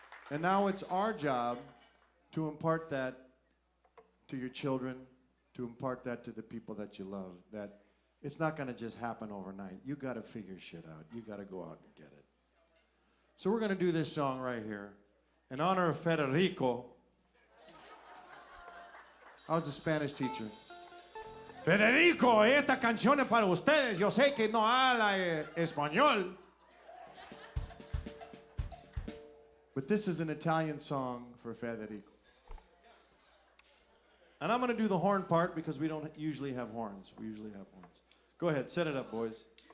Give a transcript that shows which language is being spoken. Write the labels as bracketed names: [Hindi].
[English] And now it's our job to impart that to your children, to impart that to the people that you love, that it's not going to just happen overnight. You got to figure shit out. You got to go out and get it. So we're going to do this song right here in honor of Federico. I was a Spanish teacher. [Spanish] Federico, esta canción es para ustedes. Yo sé que no habla español. [English] But this is an Italian song for Federico. And I'm going to do the horn part because we don't usually have horns. We usually have horns. Go ahead, set it up, boys.